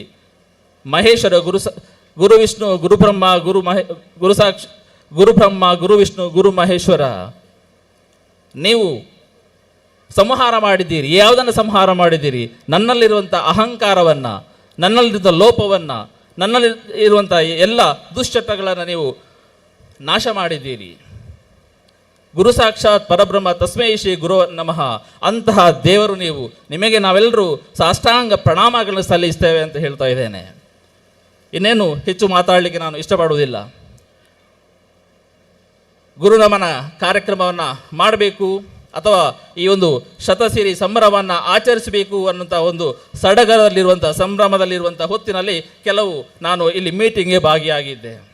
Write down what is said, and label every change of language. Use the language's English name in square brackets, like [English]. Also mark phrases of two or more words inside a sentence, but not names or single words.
[Sanskrit] ಮಹೇಶ್ವರ ಗುರು ವಿಷ್ಣು ಗುರುಬ್ರಹ್ಮ ಗುರುಬ್ರಹ್ಮ ಗುರು ವಿಷ್ಣು ಗುರು ಮಹೇಶ್ವರ, [Kannada] ನೀವು ಸಂಹಾರ ಮಾಡಿದ್ದೀರಿ. ಯಾವುದನ್ನು ಸಂಹಾರ ಮಾಡಿದ್ದೀರಿ? ನನ್ನಲ್ಲಿರುವಂಥ ಅಹಂಕಾರವನ್ನು, ನನ್ನಲ್ಲಿರುವಂಥ ಲೋಪವನ್ನು, ನನ್ನಲ್ಲಿ ಇರುವಂಥ ಎಲ್ಲ ದುಶ್ಚಟಗಳನ್ನು ನೀವು ನಾಶ ಮಾಡಿದ್ದೀರಿ. [Sanskrit] ಗುರು ಸಾಕ್ಷಾತ್ ಪರಬ್ರಹ್ಮ ತಸ್ಮೈ ಶ್ರೀ ಗುರು ನಮಃ. [Kannada] ಅಂತಹ ದೇವರು ನೀವು. ನಿಮಗೆ ನಾವೆಲ್ಲರೂ ಸಾಷ್ಟಾಂಗ ಪ್ರಣಾಮಗಳನ್ನು ಸಲ್ಲಿಸ್ತೇವೆ ಅಂತ ಹೇಳ್ತಾ ಇದ್ದೇನೆ. ಇನ್ನೇನು ಹೆಚ್ಚು ಮಾತಾಡಲಿಕ್ಕೆ ನಾನು ಇಷ್ಟಪಡುವುದಿಲ್ಲ. ಗುರುನಮನ ಕಾರ್ಯಕ್ರಮವನ್ನು ಮಾಡಬೇಕು ಅಥವಾ ಈ ಒಂದು ಶತಸಿರಿ ಸಂಭ್ರಮವನ್ನು ಆಚರಿಸಬೇಕು ಅನ್ನುವಂಥ ಒಂದು ಸಡಗರದಲ್ಲಿರುವಂಥ ಸಂಭ್ರಮದಲ್ಲಿರುವಂಥ ಹೊತ್ತಿನಲ್ಲಿ ಕೆಲವು ನಾನು ಇಲ್ಲಿ ಮೀಟಿಂಗ್ಗೆ ಭಾಗಿಯಾಗಿದ್ದೆ.